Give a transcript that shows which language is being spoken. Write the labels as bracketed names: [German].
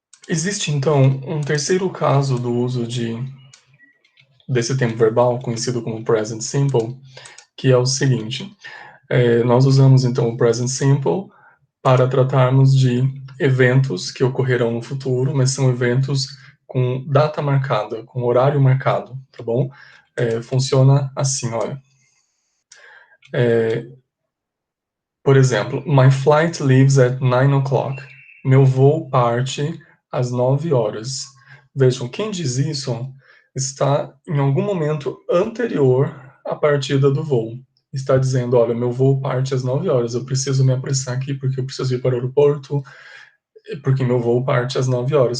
[Portuguese] Existe, então, um terceiro caso do uso desse tempo verbal, conhecido como present simple, que é o seguinte. Nós usamos, então, o present simple para tratarmos de eventos que ocorrerão no futuro, mas são eventos com data marcada, com horário marcado, tá bom? Funciona assim, olha. Por exemplo, [English] my flight leaves at 9 o'clock. [Portuguese] Meu voo parte às 9 horas. Vejam, quem diz isso está em algum momento anterior à partida do voo. Está dizendo, olha, meu voo parte às 9 horas, eu preciso me apressar aqui porque eu preciso ir para o aeroporto, porque meu voo parte às 9 horas.